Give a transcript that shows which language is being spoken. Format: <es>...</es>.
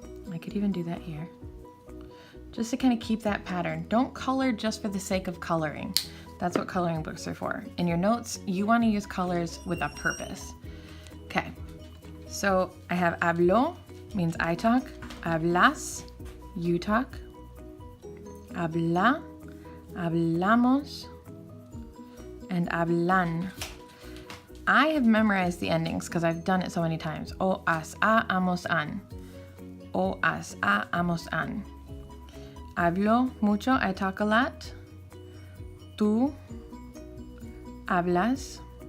<en>I could even do that here. Just to kind of keep that pattern. Don't color just for the sake of coloring. That's what coloring books are for. In your notes, you want to use colors with a purpose. Okay, so I have hablo, means I talk.</en> <es>Hablas,</es> <en>you talk.</en> <es>Habla, hablamos, and hablan.</es> <en>I have memorized the endings because I've done it so many times.</en> <es>O, as, a, amos, an. O, as, a, amos, an. Hablo mucho,</es> <en>I talk a lot.</en> <es>Tú hablas.</es>